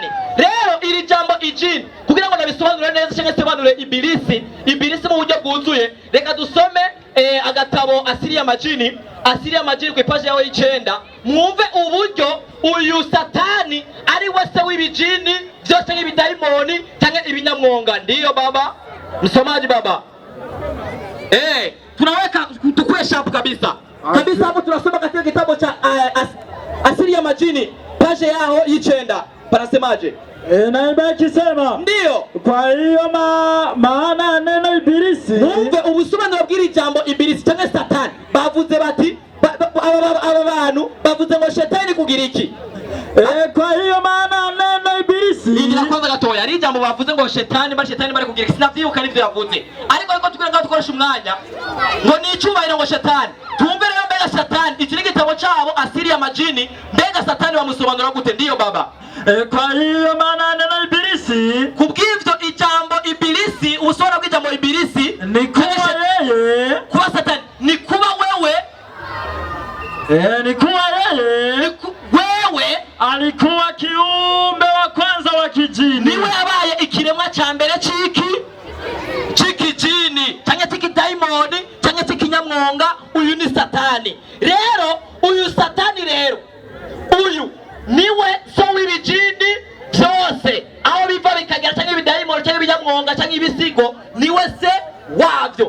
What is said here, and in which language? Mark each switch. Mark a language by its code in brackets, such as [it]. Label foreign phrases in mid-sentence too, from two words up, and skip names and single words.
[rn] Rero iri jambo ijini kugira ngo nabisobanure neza cyangwa sebanure Ibilisi mu buryo bwuzuye reka dusome agatabo Asiriya Majini ku ipaji yawe y'icenda mwumve uburyo uyu Satani ari wese w'ibijini byose n'ibidayimoni cyangwa ibinyamwonga. [sw] Ndiyo baba msomaji baba tunaweka tukwesha hapo kabisa hapo tunasoma katika kitabu cha asili ya majini, page yao y'icenda panasemaje? Naimba ikisema Ndiyo. Kwa hiyo maana neno ibilisi, [rn] numve ubusobanuro bw'iri jambo ibilisi cyangwa satani. Bavuze bati aba bantu bavuze ngo shetani kugira iki? [sw] Kwa hiyo maana neno ibilisi, [rn] Ingira kwanza gatoya ari jambo bavuze ngo shetani bari kugira iki? Sinavyibuka nivyo yavuze, ariko tukira ngaho dukoresha umwanya ngo ni icubahiro ngo shetani. Tumve rero mbega satani iki ni igitabo cyabo [sw] asili ya majini, [rn] mbega satani bamusobanura gute? [sw] Ndiyo baba. Kwa hiyo maana neno ibilisi, [rn] kubw'ivyo ijambo ibilisi, ubusobanuro bw'ijambo ibilisi [sw] ni kuwa yeye, [rn] kuba satani ni kuba wewe, [sw] ni kuwa yeye wewe alikuwa kiumbe wa kwanza wa kijini, [rn] niwe yabaye ikiremwa ca mbere c'ikijini canke c'ikidayimoni canke c'ikinyamwonga. Uyu ni satani. Rero uyu satani rero uyu niwe so w'ibijini byose, aho biva bikagera canke ibidayimoni canke ibinyamwonga canke ibisigo, niwe se wavyo.